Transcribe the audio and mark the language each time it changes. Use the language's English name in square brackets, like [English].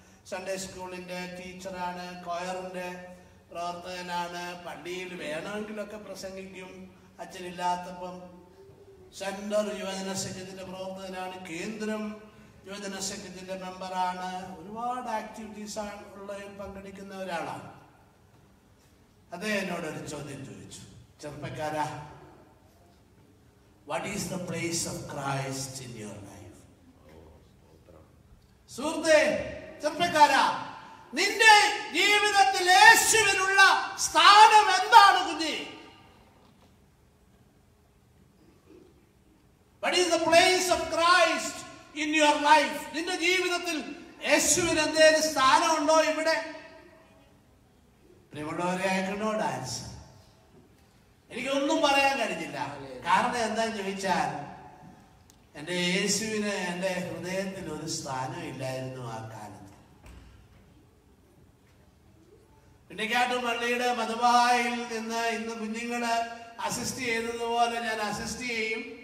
[Malayalam] Sunday സ്കൂളിൻ്റെ ടീച്ചറാണ്, കൊയറിൻ്റെ പ്രവർത്തകനാണ്, പള്ളിയിൽ വേണമെങ്കിലൊക്കെ പ്രസംഗിക്കും, അച്ഛനില്ലാത്തപ്പം. സെൻട്രൽ യുവജന സംഘത്തിൻ്റെ പ്രവർത്തകനാണ്, കേന്ദ്രം യുവജന സംഘത്തിൻ്റെ മെമ്പറാണ്. ഒരുപാട് ആക്ടിവിറ്റീസ് ഉള്ളതിൽ പങ്കെടുക്കുന്ന ഒരാളാണ്. അദ്ദേഹം എന്നോടൊരു ചോദ്യം ചോദിച്ചു. [English] ചെറുപ്പക്കാരാ, what is the place of Christ in your life? [Malayalam] സുഹൃത്തേ, ചെറുപ്പക്കാരാ, നിന്റെ ജീവിതത്തിൽ യേശുവിനുള്ള സ്ഥാനം എന്താണ് കുഞ്ഞേ? [English] What is the place of Christ in your life? [Malayalam] നിന്റെ ജീവിതത്തിൽ യേശുവിന് എന്തെങ്കിലും സ്ഥാനമുണ്ടോ ഇവിടെ? [English] പ്രിയമുള്ളവരെ, I cannot answer. [Malayalam] എനിക്കൊന്നും പറയാൻ കഴിഞ്ഞില്ല. കാരണം എന്താന്ന് ചോദിച്ചാൽ എൻ്റെ യേശുവിന് എൻ്റെ ഹൃദയത്തിൽ ഒരു സ്ഥാനം ഇല്ലായിരുന്നു ആ കാലത്ത്. പിന്നേക്കാട്ട് പള്ളിയുടെ മധുബായിൽ നിന്ന് ഇന്ന് കുഞ്ഞുങ്ങള് അസിസ്റ്റ് ചെയ്തതുപോലെ ഞാൻ അസിസ്റ്റ് ചെയ്യും.